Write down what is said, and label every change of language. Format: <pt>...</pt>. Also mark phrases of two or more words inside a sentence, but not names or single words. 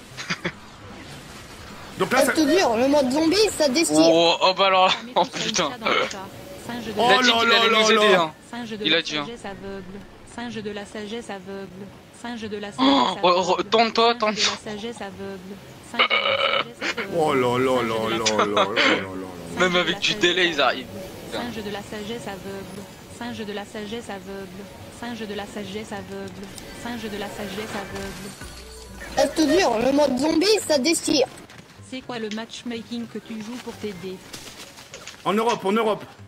<fr>Donc là, Je te jure, le mode zombie, ça déchire. Oh bah alors, oh putain. Oh là là là là. Singe de Il la a dit, hein. sagesse aveugle. Singe de la sagesse aveugle. Singe de la sagesse Oh, aveugle. tourne-toi, Singe de la sagesse aveugle. Singe de la sagesse aveugle. Oh là là là là là là. Même avec du délai, ils arrivent. Singe de la sagesse aveugle. Singe de la sagesse aveugle. Singe de la sagesse aveugle. Singe de la sagesse aveugle. Je te jure, le mode zombie, ça déchire. C'est quoi le matchmaking que tu joues pour t'aider? En Europe, en Europe.</fr>